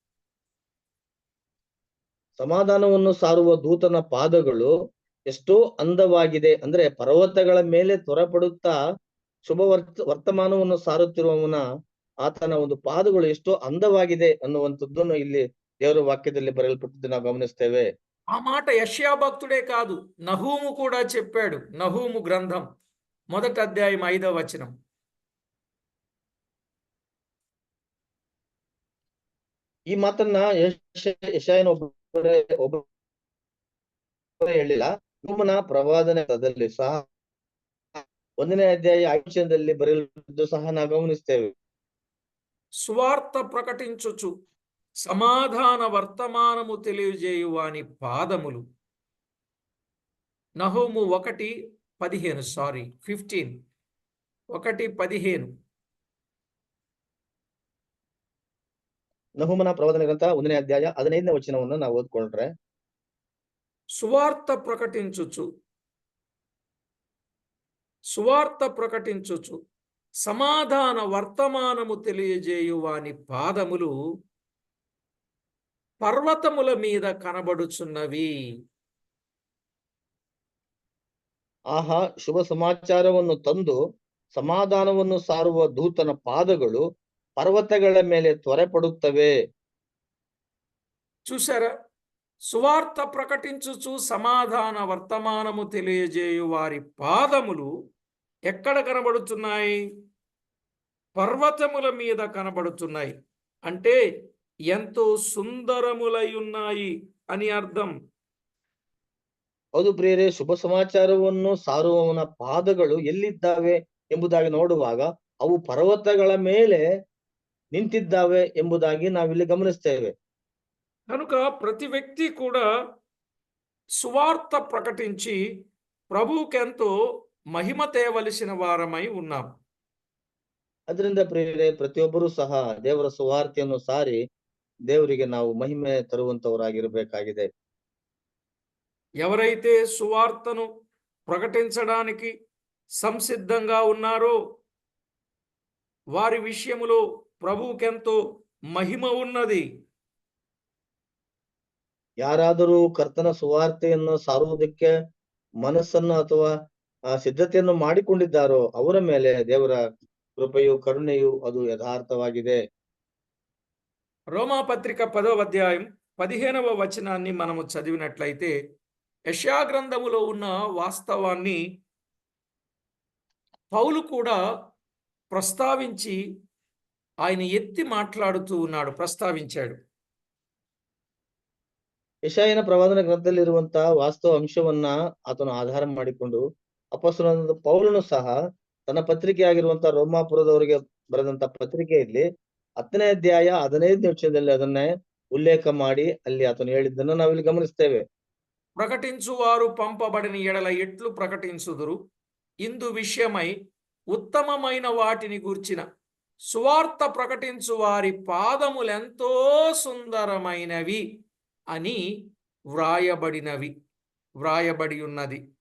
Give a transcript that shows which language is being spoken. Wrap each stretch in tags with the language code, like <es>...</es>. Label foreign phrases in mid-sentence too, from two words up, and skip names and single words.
<kn>ಸಮಾಧಾನವನ್ನು ಸಾರುವ ದೂತನ ಪಾದಗಳು ಎಷ್ಟೋ ಅಂದವಾಗಿದೆ ಅಂದ್ರೆ ಪರ್ವತಗಳ ಮೇಲೆ ತ್ವರಪಡುತ್ತಾ ಶುಭ ವರ್ತಮಾನವನ್ನು ಸಾರುತ್ತಿರುವವನ ಆತನ ಒಂದು ಪಾದಗಳು ಎಷ್ಟೋ ಅಂದವಾಗಿದೆ ಅನ್ನುವಂಥದ್ದನ್ನು ಇಲ್ಲಿ ದೇವರ ವಾಕ್ಯದಲ್ಲಿ ಬರೆಯಲ್ಪಟ್ಟಿದ್ದು ನಾವು ಗಮನಿಸ್ತೇವೆ.</kn> <te>ఆ మాట యెషయా భక్తుడే కాదు, నహూము కూడా చెప్పాడు. నహూము గ్రంథం 1వ అధ్యాయం 5వ వచనం.</te> <kn>ಈ ಮಾತನ್ನ ಯೆಶಾಯನ ಒಬ್ಬರೇ ಹೇಳಿಲ್ಲ. ನಹೂಮನ ಪ್ರವಾದನೆಯಲ್ಲಿ ಸಹ 1ನೇ ಅಧ್ಯಾಯ 5ನೇ ವಚನದಲ್ಲಿ ಬರೆಯಲ್ಪಟ್ಟಿದ್ದು ಸಹ ನಾವು ಗಮನಿಸ್ತೇವೆ.</kn> <te>సువార్త ప్రకటించుచు సమాధాన వర్తమానము తెలియజేయు వాని పాదములు. నహూము 1:15 సారీ 15 1:15.</te> <kn>ನಹೂಮನ ಪ್ರವಾದನೆ ಗ್ರಂಥ 1ನೇ ಅಧ್ಯಾಯ 15ನೇ ವಚನವನ್ನು ನಾವು ಓದ್ಕೊಂಡ್ರೆ,</kn> <te>సువార్త ప్రకటించుచు సమాధాన వర్తమానము తెలియజేయు వాని పాదములు పర్వతముల మీద కనబడుచున్నవి.</te> <kn>ಆಹಾ, ಶುಭ ಸಮಾಚಾರವನ್ನು ತಂದು ಸಮಾಧಾನವನ್ನು ಸಾರುವ ದೂತನ ಪಾದಗಳು ಪರ್ವತಗಳ ಮೇಲೆ ತ್ವರೆಪಡುತ್ತವೆ.</kn> <te>చూసారా? సువార్త ప్రకటించుచు సమాధాన వర్తమానము తెలియజేయు వారి పాదములు ఎక్కడ కనబడుతున్నాయి? పర్వతముల మీద కనబడుతున్నాయి. అంటే ఎంతో సుందరములై ఉన్నాయి అని అర్థం.</te> <kn>ಹೌದು ಪ್ರಿಯರೇ, ಶುಭ ಸಮಾಚಾರವನ್ನು ಸಾರುವವನ ಪಾದಗಳು ಎಲ್ಲಿದ್ದಾವೆ ಎಂಬುದಾಗಿ ನೋಡುವಾಗ ಅವು ಪರ್ವತಗಳ ಮೇಲೆ ನಿಂತಿದ್ದಾವೆ ಎಂಬುದಾಗಿ ನಾವಿಲ್ಲಿ ಗಮನಿಸ್ತೇವೆ.</kn> <te>కనుక ప్రతి వ్యక్తి కూడా సువార్త ప్రకటించి ప్రభువుకెంతో మహిమ తేవలసిన వారమై ఉన్నాం.</te> <kn>ಅದರಿಂದ ಪ್ರಿಯರೇ, ಪ್ರತಿಯೊಬ್ಬರೂ ಸಹ ದೇವರ ಸುವಾರ್ತೆಯನ್ನು ಸಾರಿ ದೇವರಿಗೆ ನಾವು ಮಹಿಮೆ ತರುವಂತವರಾಗಿರಬೇಕಾಗಿದೆ.</kn> <te>ఎవరైతే సువార్తను ప్రకటించడానికి సంసిద్ధంగా ఉన్నారో వారి విషయములో ప్రభువుకెంతో మహిమ ఉన్నది.</te> <kn>ಯಾರಾದರೂ ಕರ್ತನ ಸುವಾರ್ತೆಯನ್ನು ಸಾರುವುದಕ್ಕೆ ಮನಸ್ಸನ್ನು ಅಥವಾ ಸಿದ್ಧತೆಯನ್ನು ಮಾಡಿಕೊಂಡಿದ್ದಾರೋ ಅವರ ಮೇಲೆ ದೇವರ ಕೃಪೆಯು ಕರುಣೆಯು ಅದು ಯಥಾರ್ಥವಾಗಿದೆ.</kn> <te>రోమాపత్రిక 10వ అధ్యాయం 15వ వచనాన్ని మనము చదివినట్లయితే యెషయా గ్రంథములో ఉన్న వాస్తవాన్ని పౌలు కూడా ప్రస్తావించి ఆయన ఎత్తి మాట్లాడుతూ ఉన్నాడు, ప్రస్తావించాడు.</te> <kn>ಯೆಶಾಯನ ಪ್ರವಾದನ ಗ್ರಂಥದಲ್ಲಿರುವಂತಹ ವಾಸ್ತವ ಅಂಶವನ್ನ ಆತನು ಆಧಾರ ಮಾಡಿಕೊಂಡು ಅಪೊಸ್ತಲನಾದ ಪೌಲನು ಸಹ ತನ್ನ ಪತ್ರಿಕೆ ಆಗಿರುವಂತಹ ರೋಮಾಪುರದವರಿಗೆ ಬರೆದಂತ ಪತ್ರಿಕೆಯಲ್ಲಿ 10ನೇ ಅಧ್ಯಾಯ 15ನೇ ವಚನದಲ್ಲಿ ಅದನ್ನೇ ಉಲ್ಲೇಖ ಮಾಡಿ ಅಲ್ಲಿ ಆತನು ಹೇಳಿದ್ದನ್ನು ನಾವಿಲ್ಲಿ ಗಮನಿಸ್ತೇವೆ.</kn> <te>ప్రకటించువారు పంపబడిన ఎడల ఎట్లు ప్రకటించుదురు? ఇందు విషయమై ఉత్తమమైన వాటిని గూర్చిన సువార్త ప్రకటించు వారి పాదములెంతో సుందరమైనవి అని వ్రాయబడి ఉన్నది.</te>